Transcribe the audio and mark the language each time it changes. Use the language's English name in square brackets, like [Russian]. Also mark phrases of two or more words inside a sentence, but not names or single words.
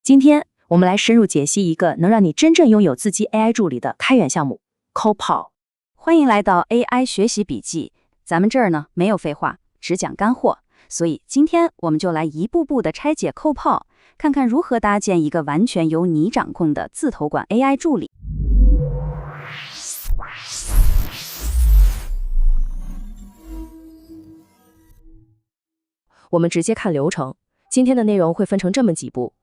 [Chinese] 今天我們來深入解析一個能讓你真正擁有自己 AI 助理的開源項目 Copilot。歡迎來到 AI 學習筆記，咱們這兒呢沒有廢話，只講乾貨。所以今天我們就來一步步的拆解 Copilot，看看如何搭建一個完全由你掌控的自投管 AI 助理。我們直接看流程，今天的內容會分成這麼幾步。